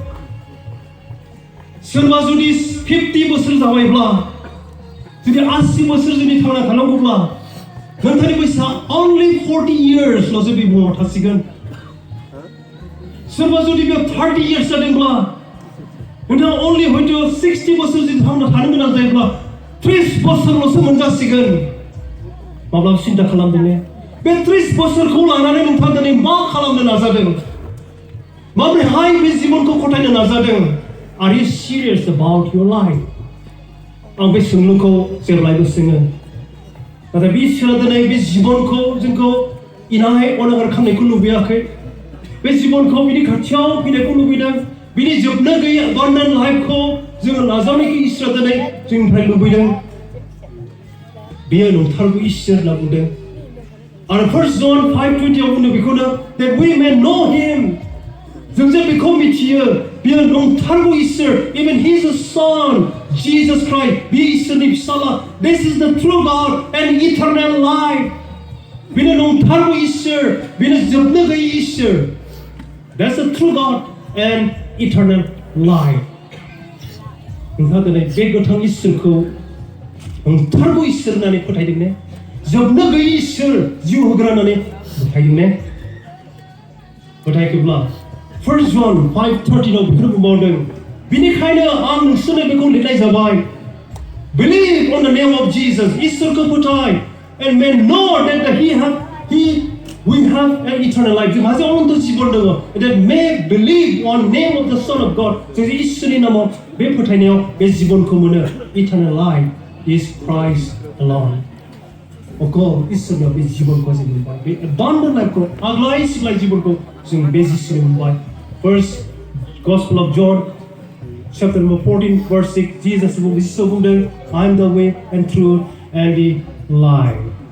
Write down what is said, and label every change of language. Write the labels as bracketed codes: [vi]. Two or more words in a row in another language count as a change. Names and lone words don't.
[brx] सोरबा जुदि 50 बोसोर जाबायब्ला जुदि 80 बोसोर जुदि थांना थानांगौब्ला नोंथांनि बैसोआ only 40 yearsल'सो बे बुहुमाव थासिगोन सोरबा जुदि बे 30 years जादोंब्ला नोंथाङा only हयथ' 60 बोसोर जुदि थांना थानो गोनां जायोब्ला 30 बोसोरल'सो मोनजासिगोन माब्लाबा सिन्था खालामदों ने बे 30 बोसोरखौ लानानै नोंथाङा दिनै मा खालामनो नाजादों माबोरैहाय बे जिबनखौ खथायनो नाजादों [en] Are you serious about your life? [brx] आं बे सोंलुखौ जेब्लायबो सोङो नाथाय बे इसोरा दिनै बे जिबनखौ जोंखौ इनाय अनागार खालामनायखौ लुबैयाखै बे जिबनखौ बिनि खाथियाव फैनायखौ लुबैदों बिनि जोबनो गैयै abundant लाइफखौ जोङो नाजावनायखौ इसोरा दिनै जोंनिफ्राय लुबैदों बेयो नंथारगौ इसोर होनना बुंदों आरो 1 John 5:20 आव बुंदों बेखौनो [en] that we may know him [brx] जों जे बेखौ मिथियो बियो नंथारगौ इसोर [en] even he is a son Jesus Christ [brx] बे इसोरनि फिसाला [en] this is the true God and eternal life [brx] बेनो नंथारगौ इसोर बेनो जोबनो गैयै इसोर [en] that's the true God and eternal life [brx] नोंथाङा दिनै बे गोथां इसोरखौ नंथारगौ इसोर होननानै फोथायदों ने जोबनो गैयै इसोर जिउ होग्रा होननानै फोथायदों ने फोथायाखैब्ला 1 John 5:13 आव बेखौनो बुंबावदों बेनिखायनो आं नोंसोरनो बेखौ लिरनाय जाबाय [en] believe on the name of Jesus [brx] इसोरखौ फोथाय [en] and may know that we have an eternal life [brx] जोंहा जे अनन्त जिबन दङ [en] that may believe on name of the Son of God [brx] जों इसोरनि नामाव बे फोथायनायाव बे जिबनखौ मोनो [en] eternal life is Christ alone [brx] अकल इसोरनियाव बे जिबनखौ जों मोनबाय बे abundant लाइफखौ आग्लाय सिग्लाय जिबनखौ जों बे जिसुनियाव मोनबाय [en] First Gospel of John chapter number 14 verse 6 [brx] Jesus बुंदों [en] I am the way and truth and the life